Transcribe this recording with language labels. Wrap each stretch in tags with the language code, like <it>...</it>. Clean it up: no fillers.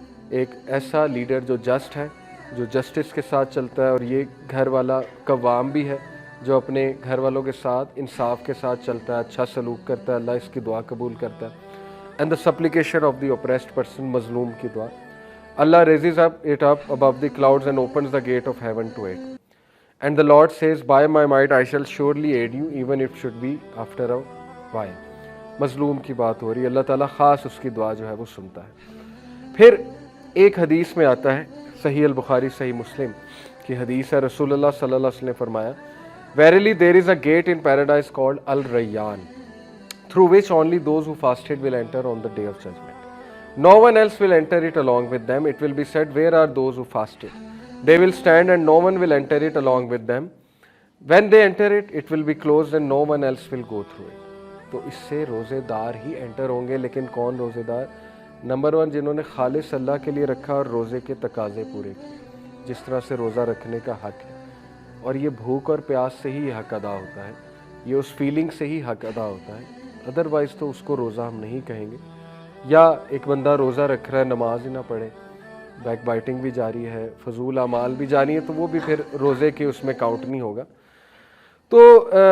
<ur>ایک ایسا لیڈر جو جسٹ ہے، جو جسٹس کے ساتھ چلتا ہے، اور یہ گھر والا قوام بھی ہے جو اپنے گھر والوں کے ساتھ انصاف کے ساتھ چلتا ہے، اچھا سلوک کرتا ہے، اللہ اس کی دعا قبول کرتا ہے۔</ur> <en>and the supplication of the oppressed person,</en> <ur>مظلوم کی دعا،</ur> <en>Allah raises it up above the clouds and opens the gate of heaven to it. And the Lord says, by my might I shall surely aid you, even if it should be after a while.</en> <ur>مظلوم کی بات ہو رہی ہے، اللہ تعالیٰ خاص اس کی دعا جو ہے وہ سنتا ہے۔ پھر ایک حدیث میں آتا ہے، صحیح البخاری صحیح مسلم کی حدیث ہے، رسول اللہ صلی اللہ علیہ وسلم نے فرمایا،</ur> <en>Verily there is a gate in paradise called Al-Rayyan, through which only those who fasted will enter on the day of judgment. No one else will enter it along with them. It will be said, where are those who fasted? They will stand and no one will enter it along with them. When they enter it, it will be closed and no one else will go through it.</en> <ur>تو اس سے روزے دار ہی inter ہوں گے، لیکن کون روزے دار؟ نمبر 1 جنہوں نے خالص اللہ کے لیے رکھا اور روزے کے تقاضے پورے کیے، جس طرح سے روزہ رکھنے کا حق ہے، اور یہ بھوک اور پیاس سے ہی یہ حق ادا ہوتا ہے، یہ اس فیلنگ سے ہی حق ادا ہوتا ہے، ادروائز تو اس کو روزہ ہم نہیں کہیں گے۔ یا ایک بندہ روزہ رکھ رہا ہے، نماز ہی نہ پڑھے، بیک بائٹنگ بھی جاری ہے، فضول اعمال بھی جاری ہے، تو وہ بھی پھر روزے کے اس میں کاؤنٹ نہیں ہوگا۔ تو</ur>